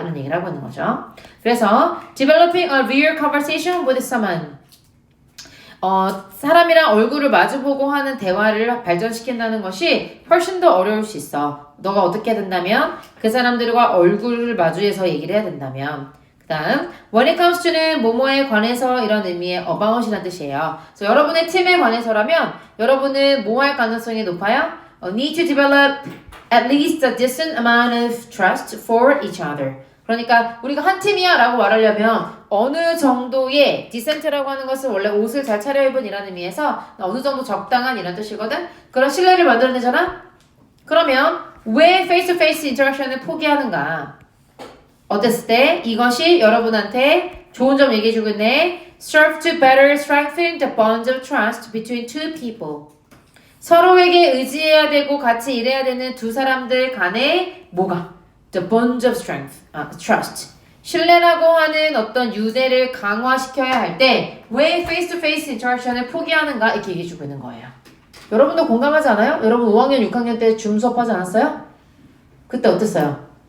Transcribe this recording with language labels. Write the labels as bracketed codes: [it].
[ko] 이런 얘기를 하고 있는 거죠. 그래서 [en] developing a real conversation with someone [ko] 사람이랑 얼굴을 마주보고 하는 대화를 발전시킨다는 것이 훨씬 더 어려울 수 있어. 너가 어떻게 해야 된다면 그 사람들과 얼굴을 마주해서 얘기를 해야 된다면 그 다음 [en] when it comes to [ko] 는 뭐뭐에 관해서 이런 의미의 about이라는 뜻이에요. 그래서 여러분의 팀에 관해서라면 여러분은 뭐 할 가능성이 높아요? [en] need to develop at least a decent amount of trust for each other. [ko] 그러니까 우리가 한 팀이야 라고 말하려면 어느 정도의 decent라고 하는 것은 원래 옷을 잘 차려입은 이라는 의미에서 어느 정도 적당한 이런 뜻이거든. 그런 신뢰를 만들어내잖아. 그러면 왜 face-to-face 인터랙션을 포기하는가? 어땠을 때 이것이 여러분한테 좋은 점 얘기해주고 있네. [en] serve to better strengthen the bonds of trust between two people. [ko] 서로에게 의지해야 되고 같이 일해야 되는 두 사람들 간의 뭐가? [en] The bonds of trust. [ko] 신뢰라고 하는 어떤 유대를 강화시켜야 할 때 왜 face-to-face interaction을 포기하는가 이렇게 얘기해주고 있는 거예요. 여러분도 공감하지 않아요? 여러분 5학년, 6학년 때 줌 수업하지 않았어요? 그때 어땠어요?